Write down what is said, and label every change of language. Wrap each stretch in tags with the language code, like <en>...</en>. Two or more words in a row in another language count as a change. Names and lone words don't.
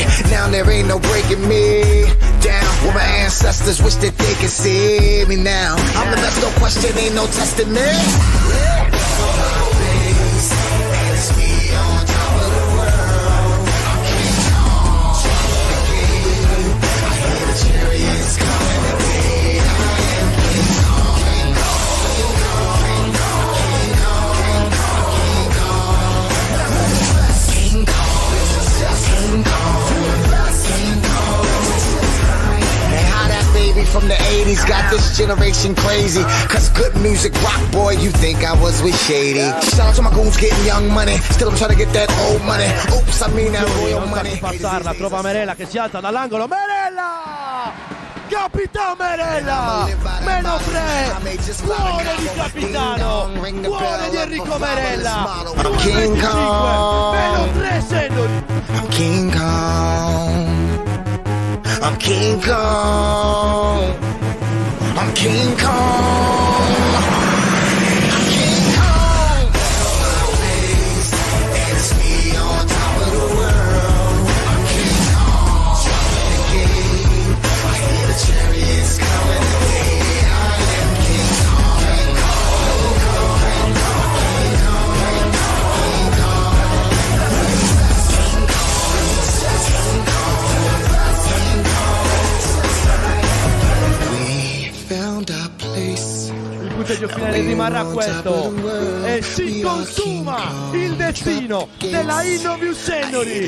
<en>Now there ain't no breaking me down. Where my ancestors wish that they could see me now. I'm the best, no question, ain't no testing me. It's me on top of the world. Chariots coming today. I am King Kong, King Kong, King Kong, King Kong, King Kong, King Kong. And how that baby from the 80s got this generation crazy. Cause good music rock, boy, you think I was with Shady. Shout out to my goons getting young money. Still I'm trying to get that old money. Oops, I mean that royal</en> <it>Non sa</it> <en>money.</en> <it>chi passarla, trova Merella che si alza dall'angolo. Merella! Capitano Merella! Meno 3! Cuore di capitano! Cuore di Enrico Merella!</it> <en>King 25! Kong.</en> <it>Meno 3 Sennori!</it> <en>I'm King Kong. I'm King Kong. I'm King Kong. I'm King Kong. And it's me on top of the world. I'm King Kong. Jumping the gate. I hear the chariots coming today. I am King Kong. King Kong. King Kong. King Kong. King Kong. King Kong. We found our place.</en> <it>Il punteggio finale rimarrà questo e si consuma il destino della Innovius Sennori.</it>